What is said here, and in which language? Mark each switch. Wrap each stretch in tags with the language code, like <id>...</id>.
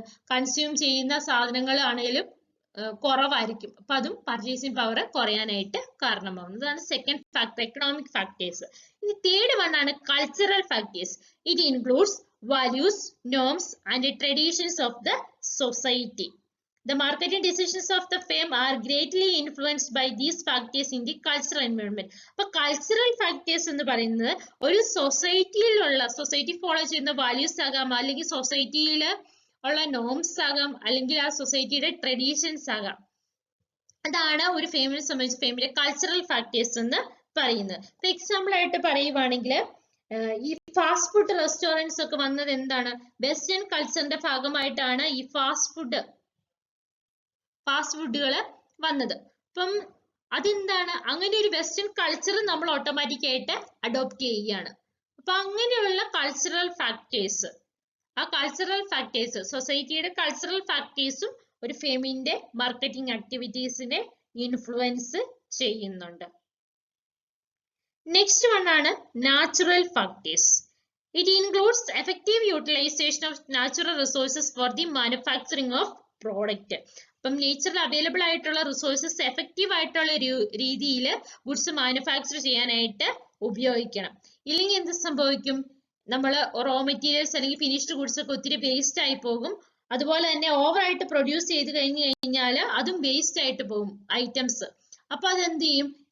<ml>Consume ചെയ്യുന്ന സാധനങ്ങൾ ആണെങ്കിലും കുറവായിരിക്കും. അപ്പൊ അതും പർച്ചേസിംഗ് പവർ കുറയാനായിട്ട് കാരണമാവുന്നത്. അതാണ് സെക്കൻഡ് ഫാക്ടർ, എക്കണോമിക് ഫാക്ടേഴ്സ്. ഇനി തേർഡ് വൺ ആണ് cultural factors.</ml> <en>It includes values, norms and traditions of the society. The marketing decisions of the firm are greatly influenced by these factors in the cultural environment.</en> <ml>അപ്പൊ cultural factors എന്ന് പറയുന്നത് ഒരു society follow ചെയ്യുന്ന values ആകാം, അല്ലെങ്കിൽ സൊസൈറ്റിയിൽ ഉള്ള norms ആകാം, അല്ലെങ്കിൽ ആ സൊസൈറ്റിയുടെ ട്രഡീഷൻസ് ആകാം. അതാണ് ഒരു ഫേമിനെ സംബന്ധിച്ച് ഫേമിലെ കൾച്ചറൽ ഫാക്ടേഴ്സ് എന്ന് പറയുന്നത്. ഇപ്പൊ എക്സാമ്പിൾ ആയിട്ട് പറയുവാണെങ്കിൽ ഈ ഫാസ്റ്റ് ഫുഡ് റെസ്റ്റോറൻറ്റ്സ് ഒക്കെ വന്നത് എന്താണ് വെസ്റ്റേൺ കൾച്ചറിന്റെ ഭാഗമായിട്ടാണ് ഈ ഫാസ്റ്റ് ഫുഡുകൾ വന്നത്. അപ്പം അതെന്താണ് അങ്ങനെ ഒരു വെസ്റ്റേൺ കൾച്ചർ നമ്മൾ ഓട്ടോമാറ്റിക് ആയിട്ട് അഡോപ്റ്റ് ചെയ്യുകയാണ്. അപ്പൊ അങ്ങനെയുള്ള കൾച്ചറൽ ഫാക്ടേഴ്സ്, ആ കൾച്ചറൽ ഫാക്ടേഴ്സ് സൊസൈറ്റിയുടെ കൾച്ചറൽ ഫാക്ടേഴ്സും ഒരു ഫേമിന്റെ മാർക്കറ്റിംഗ് ആക്ടിവിറ്റീസിനെ ഇൻഫ്ലുവൻസ് ചെയ്യുന്നുണ്ട്. നെക്സ്റ്റ് വൺ ആണ് natural factors.</ml> <en>It includes effective utilization of natural resources for the manufacturing of product.</en> <ml>അപ്പം നേച്ചറിൽ അവൈലബിൾ ആയിട്ടുള്ള റിസോഴ്സസ് എഫക്റ്റീവ് ആയിട്ടുള്ള രീതിയിൽ ഗുഡ്സ് മാനുഫാക്ചർ ചെയ്യാനായിട്ട് ഉപയോഗിക്കണം. ഇല്ലെങ്കിൽ എന്ത് സംഭവിക്കും? നമ്മൾ റോ മെറ്റീരിയൽസ് അല്ലെങ്കിൽ ഫിനിഷ്ഡ് ഗുഡ്സ് ഒക്കെ ഒത്തിരി വേസ്റ്റ് ആയി പോകും. അതുപോലെ തന്നെ ഓവറായിട്ട് പ്രൊഡ്യൂസ് ചെയ്ത് കഴിഞ്ഞു കഴിഞ്ഞാൽ അതും വേസ്റ്റ് ആയിട്ട് പോകും ഐറ്റംസ്. അപ്പൊ അതെന്ത് ചെയ്യും?</ml>